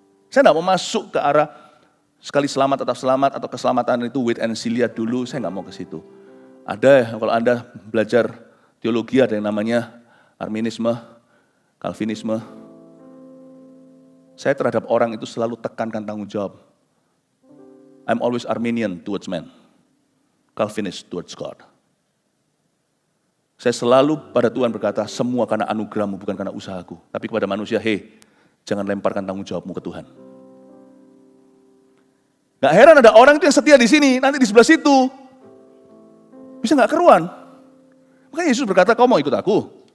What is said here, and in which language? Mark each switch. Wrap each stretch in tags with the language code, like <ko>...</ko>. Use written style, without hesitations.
<id>Saya tidak mau masuk ke arah sekali selamat tetap selamat atau keselamatan itu</id> <en>wait and see,</en> <id>lihat dulu, saya nggak mau ke situ. Ada, kalau Anda belajar teologi ada yang namanya Arminisme, Calvinisme. Saya terhadap orang itu selalu tekankan tanggung jawab.</id> <en>I'm always Arminian towards man, Calvinist towards God.</en> <id>Saya selalu pada Tuhan berkata, semua karena anugerahmu bukan karena usahaku. Tapi kepada manusia, jangan lemparkan tanggung jawabmu ke Tuhan. Gak heran ada orang itu yang setia di sini, nanti di sebelah situ. Bisa gak keruan. Makanya Yesus berkata, kau mau ikut aku?</id>